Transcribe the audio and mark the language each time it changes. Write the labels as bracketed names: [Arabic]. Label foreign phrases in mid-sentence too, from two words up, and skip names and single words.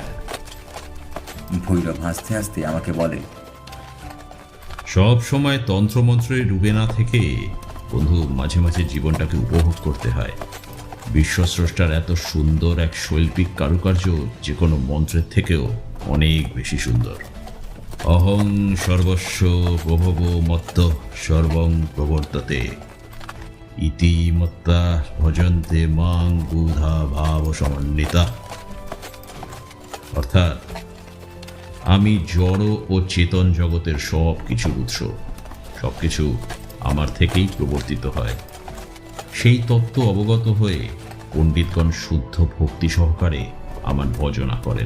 [Bangla] ভৈরব হাসতে হাসতে আমাকে বলে, সব সময় তন্ত্রমন্ত্রে ডুবে না থেকে বন্ধু, মাঝে মাঝে জীবনটাকে উপভোগ করতে হয়। বিশ্বস্রষ্টার এত সুন্দর এক শৈল্পিক কারুকার্য যে কোনো মন্ত্রের থেকেও অনেক বেশি সুন্দর। [Sanskrit] অহং সর্বস্ব প্রভব মত্ত সর্বং প্রবর্ততে ইতি মত্তা ভজন্তে মাং বুধা ভাব সমন্বিতা। [Bangla] অর্থাৎ আমি জড় ও চেতন জগতের সব কিছুর উৎস, সব কিছু আমার থেকেই প্রবর্তিত হয়। সেই তত্ত্ব অবগত হয়ে পণ্ডিতগণ শুদ্ধ ভক্তি সহকারে আমার ভজনা করেন।